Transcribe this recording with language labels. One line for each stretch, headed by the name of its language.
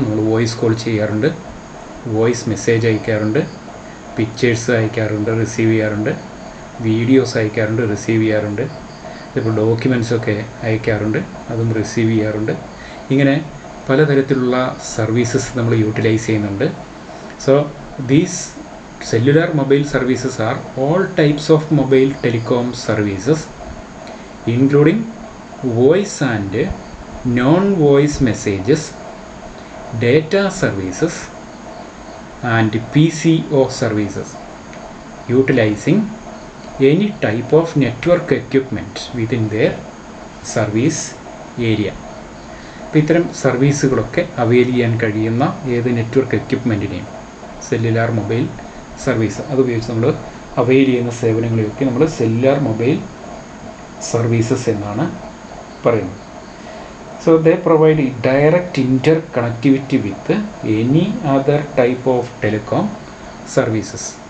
Malayalam: നമ്മൾ voice call ചെയ്യാറുണ്ട്, voice message അയക്കാറുണ്ട്, pictures അയക്കാറുണ്ട്, receive ചെയ്യാറുണ്ട്, വീഡിയോസ് അയക്കാറുണ്ട്, റിസീവ് ചെയ്യാറുണ്ട്, ഇപ്പോൾ ഡോക്യുമെൻറ്റ്സൊക്കെ അയക്കാറുണ്ട്, അതും റിസീവ് ചെയ്യാറുണ്ട്. ഇങ്ങനെ പലതരത്തിലുള്ള സർവീസസ് നമ്മൾ യൂട്ടിലൈസ് ചെയ്യുന്നുണ്ട്.
English: So these cellular mobile services are all types of mobile telecom services including voice and non-voice messages, data services and PCO services utilizing any type of network equipment within their service area.
Malayalam: അപ്പോൾ ഇത്തരം സർവീസുകളൊക്കെ avail ചെയ്യാൻ കഴിയുന്ന ഏത് network എക്യുപ്മെൻറ്റിനെയും cellular mobile service അതുപയോഗിച്ച് നമ്മൾ avail ചെയ്യുന്ന സേവനങ്ങളെയൊക്കെ നമ്മൾ cellular mobile services എന്നാണ് പറയുന്നത്.
English: So they provide direct interconnectivity with any other type of telecom services.